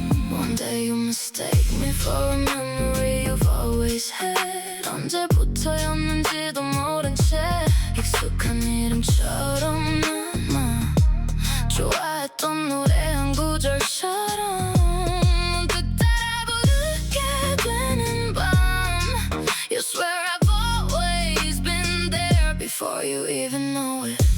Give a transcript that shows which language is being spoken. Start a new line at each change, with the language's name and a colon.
English: One day you mistake me for a memory you've always had.
Korean: 언제부터였는지도 모른 채 익숙한 이름처럼 남아. 좋아했던 노래 한 구절처럼 문득 따라 부르게 되는 밤.
English: You swear I've always been there before you even know it.